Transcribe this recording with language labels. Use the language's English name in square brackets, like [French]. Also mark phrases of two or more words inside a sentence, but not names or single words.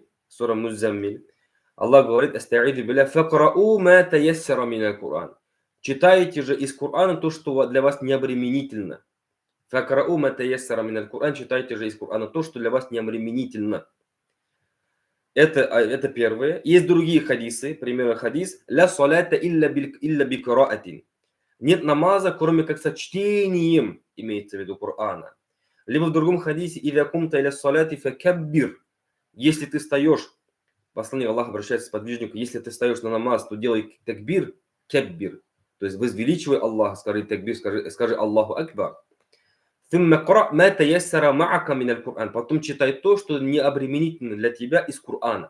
[Arabic] Аллах говорит: «أستعيذ بالله فاقرءوا ما تيسر من القرآن». [Russian] Читайте же из Кур'ана то, что для вас не обременительно. [Arabic] فاقرءوا ما تيسر من القرآن. [Russian] Читайте же из Кур'ана то, что для вас не обременительно. Это первое. Есть другие хадисы. Пример хадис. [Arabic] «لا صلاة إلا بقراءة». [Russian] Нет намаза, кроме как со чтением, имеется в виду Корана. Либо в другом хадисе [Arabic] «إذا قمت إلى الصلاة فكبر». [Russian] Если ты встаешь, посланник Аллаха обращается к сподвижнику, если ты встаешь на намаз, то делай такбир, каббир. То есть возвеличивай Аллаха, скажи такбир, скажи [Arabic] الله أكبر. [Russian] Потом читай то, что не обременительно для тебя из Корана.